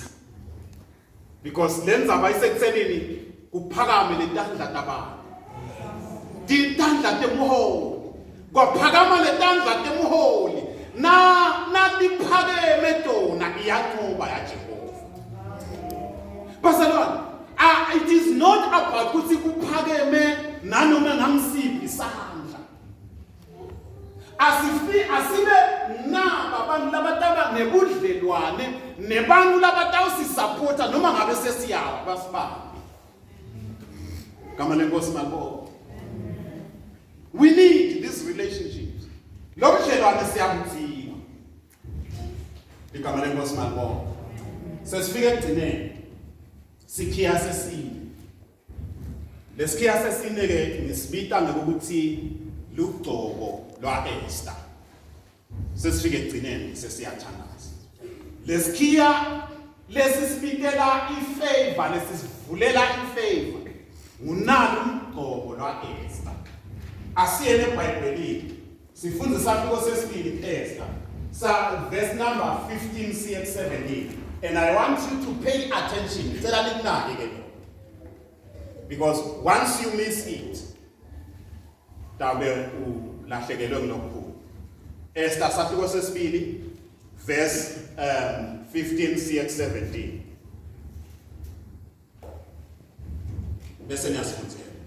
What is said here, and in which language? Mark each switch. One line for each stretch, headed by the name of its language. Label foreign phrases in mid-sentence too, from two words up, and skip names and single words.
Swati: Because lenza abayisekuthenini kuphakame letandla tabani. Ditandla temuholi. Kwaphakama letandla temuholi. Na tiphakeme tona iyanqoba ya Jehova. Bazalwane,
English: it is not about
Swati: ukuthi kuphakeme nanoma ngamsiphi isandla. Asibe naba abantu labataba nebudlelwane nebantu labatawusisupporta noma ngabe sesiyawa basibambe. Kama lenkosi malibonga.
English: We need these relationships.
Swati: Lobudlelwane siyabudinga. Igama lenkosi malibonga. Sesifike egcineni. Sikhiya sesine. Lesikhiya sesine ke ngisibita ngokuthi lugcobo lwa Esther. Sesifike egcineni sesiyathandaza. Lesikhiya lesisibikela ifavor lesisivulela ifavor. Ngunalo umgcobo lwa Esther. Asiyene eBhayibhelini. Sifundza isahluko sesibili Esther.
English: Verse number 15 CX 17. And I want you to pay attention. Because once you miss it,
Swati: Esther sahluko sesibili verse 15 CX 17. Bese niyasifundzela.